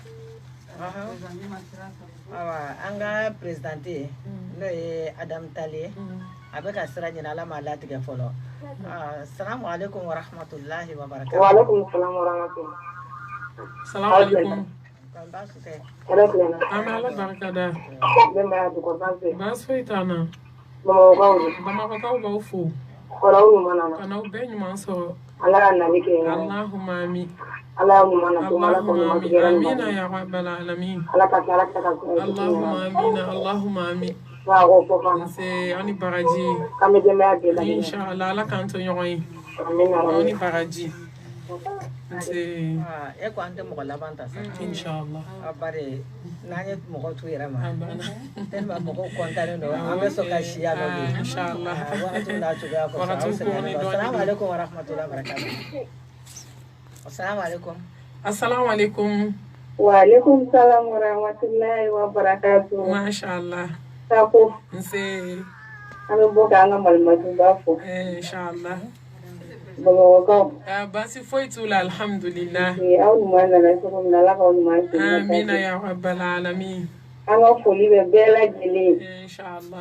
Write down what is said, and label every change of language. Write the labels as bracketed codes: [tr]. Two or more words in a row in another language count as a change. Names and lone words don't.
[bm] awa an ka présidente n'o ye Adam Tali a bɛ ka sira ɲini ala ma latigɛ fɔlɔ [ar] السلام عليكم ورحمة الله وبركاته وعليكم السلام ورحمة الله سلام عليكم [bm] an bɛ ala barika da baasi foyi t'an na bamakɔkaw b'aw fo ka n'aw bɛɛ ɲuman sɔrɔ [ar] اللهم آمين اللهم آمين يا رب العالمين اللهم آمين اللهم آمين [bm] ani baraji inshallah ala k'an to ɲɔgɔn ye ani baraji e ko an tɛ mɔgɔ laban ta sa inshallah bari n'an ye mɔgɔ to yɛrɛ ma tellement mɔgɔw kɔntannen don an bɛ sɔn ka siya dɔ de inshallah wagati n'a cogoya ko sa [ar] السلام عليكم ورحمة الله وبركاته السلام عليكم السلام عليكم وعليكم السلام ورحمة الله وبركاته ما شاء الله [bm] sako nse an bɛ bɔ k'an ka malimatu b'a fɔ inshallah Bamakɔ Basi foyi t'u la alhamdulillah. aw ɲuman nana cogo min na Ala k'aw ɲuman segin ka taa Amina ten. [ar] يا رب العالمين. [bm] An ka foli bɛ bɛɛ lajɛlen ye Inshallah.